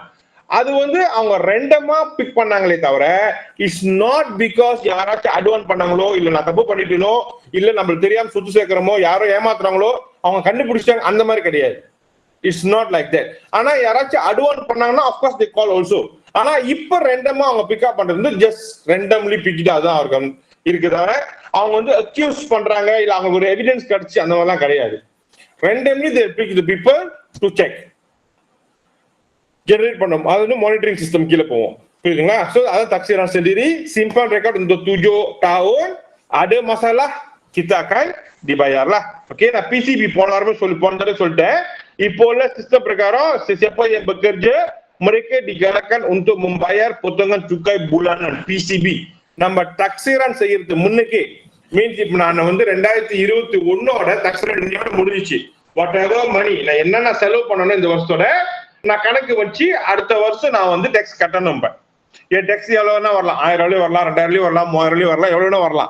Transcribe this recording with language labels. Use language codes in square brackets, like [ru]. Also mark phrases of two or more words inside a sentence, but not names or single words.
[ta] அது வந்து அவங்க ரெண்டமா பிக் பண்ணாங்களே தவிர [en] it's not because [ta] யாராச்சும் அட்வான்ஸ் பண்ணாங்களோ இல்ல நான் தப்பு பண்ணிட்டேனோ இல்ல நம்மளுக்கு தெரியாம சுத்து சேர்க்கிறோமோ யாரோ ஏமாத்துறாங்களோ அவங்க கண்டுபிடிச்சாங்க, அந்த மாதிரி கிடையாது. [en] it's not like that. [ta] ஆனா யாராச்சும் அட்வான்ஸ் பண்ணாங்கன்னா [en] of course they call also. [ta] ஆனா இப்ப ரெண்டமா அவங்க பிக்கப் பண்றது வந்து [en] just randomly [ta] பிக்கிட்டா தான் அவருக்கு இருக்குதா. அவங்க வந்து அக்யூஸ் பண்றாங்க இல்ல அவங்க ஒரு எவிடன்ஸ் கிடைச்சு அந்த மாதிரிலாம் கிடையாது. [en] randomly they pick the people to check generate பண்ணும். [ta] அது வந்து [en] monitoring system [ta] கீழே போவோம். புரியுதுங்களா? சோ அதான் தக்சீரன் [ms] sendiri simpan rekod untuk 7 tahun, ada masalah kita akan dibayar lah. Okey, nah PCB [ta] போன தடவை சொல்லிட்டேன். இப்போ உள்ள சிஸ்டம் பிரகாரம் [ms] siapa yang bekerja mereka digalakkan untuk membayar potongan cukai bulanan PCB. [ta] நம்ம தக்சீரன் செய்யறது முன்னுக்கு மீன்ஸ் இப்ப நான் வந்து 2021ஓட தக்சீரன் முடிஞ்சிச்சு. [en] whatever money [ta] நான் என்னென்ன செலவு பண்ணணும் இந்த வருஷத்தோட நான் கணக்கு வச்சு அடுத்த வருஷம் நான் வந்து டேக்ஸ் கட்டணும். என் டேக்ஸ் எவ்வளவுனா வரலாம், 1000 வரலாம், 2000 வரலாம், 3000 வரலாம், எவ்வளவுனா வரலாம்.